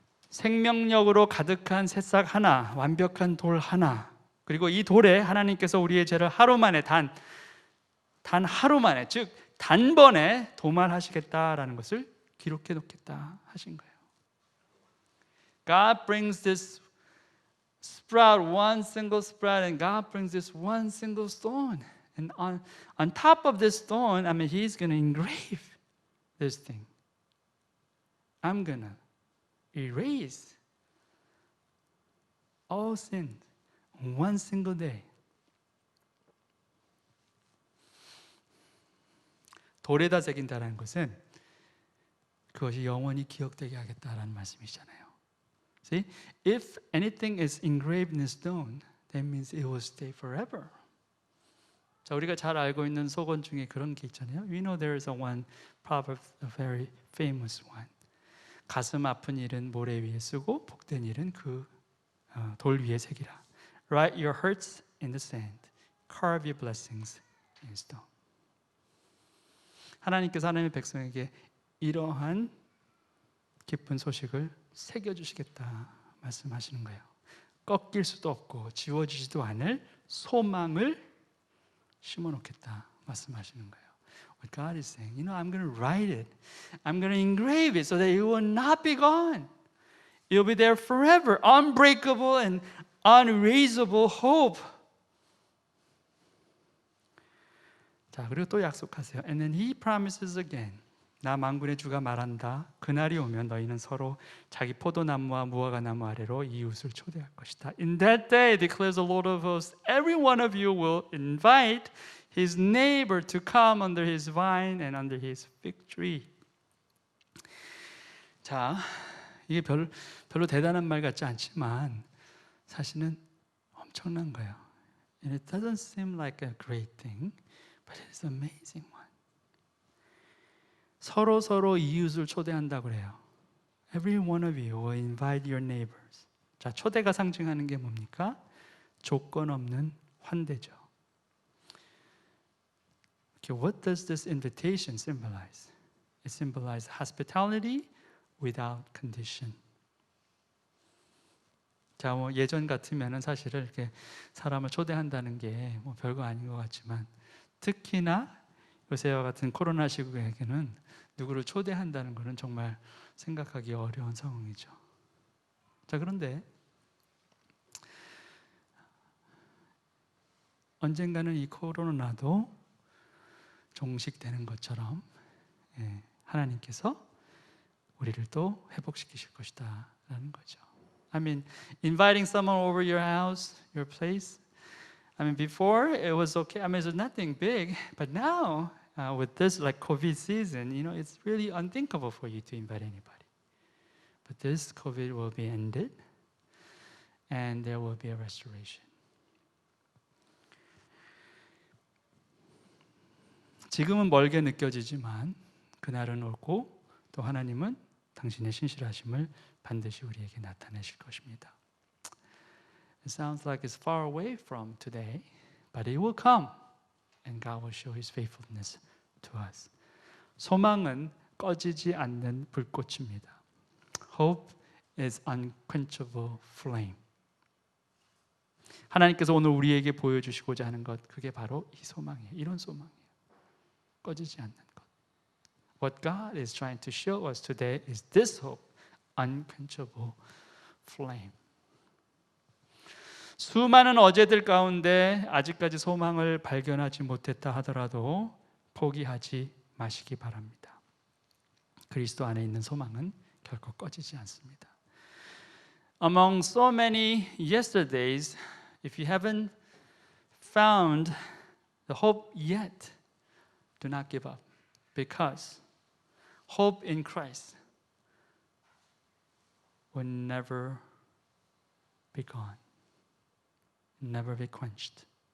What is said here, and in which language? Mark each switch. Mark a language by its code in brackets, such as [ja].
[ko] 생명력으로 가득한 새싹 하나, 완벽한 돌 하나, 그리고 이 돌에 하나님께서 우리의 죄를 하루 만에 단 하루 만에, 즉 단번에 도말하시겠다라는 것을 기록해 놓겠다 하신 거예요. [en] God brings this sprout, one single sprout, and God brings this one single stone. And on top of this stone, I mean, He's going to engrave this thing. I'm going to erase all sin on one single day. [ko] 돌에다 새긴다는 것은 그것이 영원히 기억되게 하겠다라는 말씀이잖아요. [en] See, if anything is engraved in stone, that means it will stay forever. [ko] 자, 우리가 잘 알고 있는 속언 중에 그런 게 있잖아요. [en] We know there is one proverb, a very famous one. [ko] 가슴 아픈 일은 모래 위에 쓰고 복된 일은 그 돌 위에 새기라. [en] Write your hurts in the sand. Carve your blessings in stone. [ko] 하나님께서 하나님의 백성에게 이러한 기쁜 소식을 새겨주시겠다 말씀하시는 거예요. 꺾일 수도 없고 지워지지도 않을 소망을 심어놓겠다 말씀하시는 거예요. [en] What God is saying, I'm going to write it. I'm going to engrave it so that it will not be gone. It will be there forever. Unbreakable and unerasable hope. [ko] 자, 그리고 또 약속하세요. [en] And then He promises again. [ko] 나 만군의 주가 말한다. 그날이 오면 너희는 서로 자기 포도나무와 무화과나무 아래로 이웃을 초대할 것이다. [en] In that day, declares the Lord of hosts, every one of you will invite his neighbor to come under his vine and under his fig tree. [ko] 자, 이게 별로 대단한 말 같지 않지만 사실은 엄청난 거예요. [en] And it doesn't seem like a great thing, but it's an amazing one. [ko] 서로 이웃을 초대한다고 그래요. [en] Every one of you will invite your neighbors. [ko] 자, 초대가 상징하는 게 뭡니까? 조건 없는 환대죠. [en] Okay, what does this invitation symbolize? It symbolizes hospitality without condition. [ko] 자, 뭐 예전 같으면은 사실은 이렇게 사람을 초대한다는 게 뭐 별거 아닌 것 같지만 특히나 요새와 같은 코로나 시국에는 누구를 초대한다는 것은 정말 생각하기 어려운 상황이죠. 자, 그런데 언젠가는 이 코로나도 종식되는 것처럼 하나님께서 우리를 또 회복시키실 것이다 라는 거죠. [en] I mean, inviting someone over your house, your place. I mean, before it was okay. I mean, it's nothing big, but now with this like COVID season, you know, it's really unthinkable for you to invite anybody. But this COVID will be ended, and there will be a restoration. [ko] 지금은 멀게 느껴지지만 그날은 오고 또 하나님은 당신의 신실하심을 반드시 우리에게 나타내실 것입니다. [en] It sounds like it's far away from today, but it will come, and God will show His faithfulness to us. [ko] 소망은 꺼지지 않는 불꽃입니다. [en] Hope is unquenchable flame. [ko] 하나님께서 오늘 우리에게 보여주시고자 하는 것, 그게 바로 이 소망이에요. 이런 소망이에요. 꺼지지 않는 것. [en] What God is trying to show us today is this hope, unquenchable flame. [ko] 수많은 어제들 가운데 아직까지 소망을 발견하지 못했다 하더라도 포기하지 마시기 바랍니다. 그리스도 안에 있는 소망은 결코 꺼지지 않습니다. [en] Among so many yesterdays, if you haven't found the hope yet, do not give up, because hope in Christ will never be gone, never be quenched.